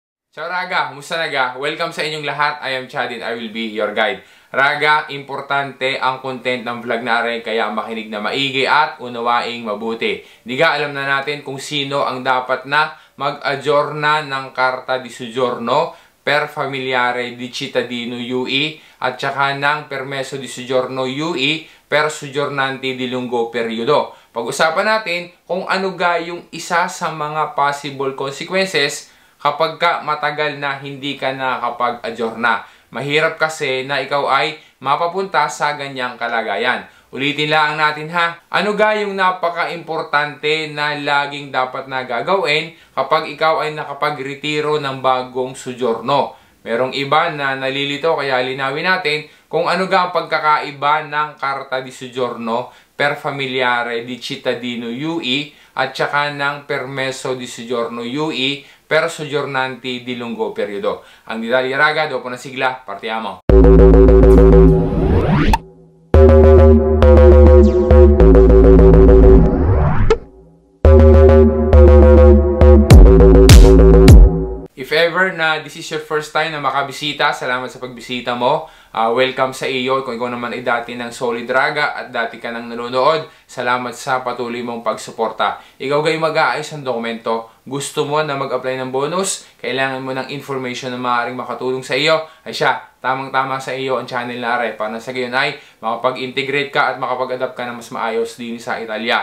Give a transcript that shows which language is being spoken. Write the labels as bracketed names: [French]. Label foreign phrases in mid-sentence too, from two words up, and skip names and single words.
[Italian] Ciao Raga! [Filipino] Kumusta naga? Welcome sa inyong lahat. [English] I am Chad and I will be your guide. [Filipino] Raga, importante ang content ng vlog na rin kaya makinig na maigi at unawaing mabuti. Diga, alam na natin kung sino ang dapat na mag-aggiorna ng [Italian] Carta di Soggiorno per Familiare di Cittadino UE [Filipino] at saka ng [Italian] Permesso di Soggiorno UE per Soggiornanti di Lungo Periodo. [Filipino] Pag-usapan natin kung ano ga yung isa sa mga [English] possible consequences [Filipino] kapag ka matagal na hindi ka nakakapag-aggiorna. Mahirap kasi na ikaw ay mapapunta sa ganyang kalagayan. Ulitin lang natin ha. Ano ga yung napaka-importante na laging dapat na gagawin kapag ikaw ay nakapag-retiro ng bagong soggiorno? Merong iba na nalilito kaya linawin natin kung ano ga ang pagkakaiba ng [Italian] Carta di Soggiorno per Familiare di Cittadino UE [Filipino] at saka ng [Italian] Permesso di Soggiorno UE per Soggiornanti di Lungo Periodo. [Filipino] Ang detalye raga, dopo na [Italian] sigla, partiamo! [English] If ever [Filipino] na [English] this is your first time [Filipino] na makabisita, salamat sa pagbisita mo. Welcome sa iyo. Kung ikaw naman ay dati ng solid raga at dati ka nang nanonood, salamat sa patuloy mong pagsuporta. Ikaw gay mag-aayos ng dokumento, gusto mo na mag-apply ng bonus, kailangan mo ng information na maaaring makatulong sa iyo, ay siya, tamang-tama sa iyo ang channel na are para sa gayon ay makapag-integrate ka at makapag-adapt ka na mas maayos din sa Italia.